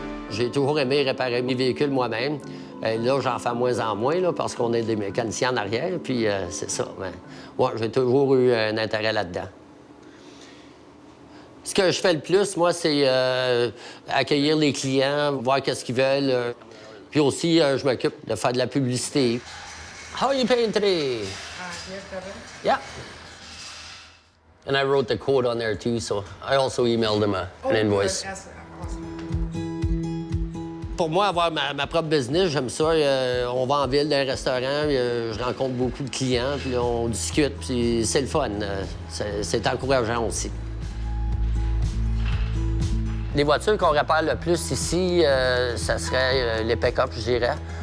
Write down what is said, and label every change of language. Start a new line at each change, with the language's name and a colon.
French: J'ai toujours aimé réparer mes véhicules moi-même. Là, j'en fais moins en moins là, parce qu'on est des mécaniciens en arrière, puis c'est ça. Mais, ouais, j'ai toujours eu un intérêt là-dedans. Ce que je fais le plus, moi, c'est accueillir les clients, voir qu'est-ce qu'ils veulent. Puis aussi, je m'occupe de faire de la publicité.
English: How are you paying today? Yeah. And I wrote the quote on there too, so I also emailed him an invoice.
French: Pour moi, avoir ma propre business, j'aime ça. On va en ville, dans un restaurant, je rencontre beaucoup de clients, puis on discute, puis c'est le fun. C'est encourageant aussi. Les voitures qu'on répare le plus ici, ça serait les pick-up, je dirais.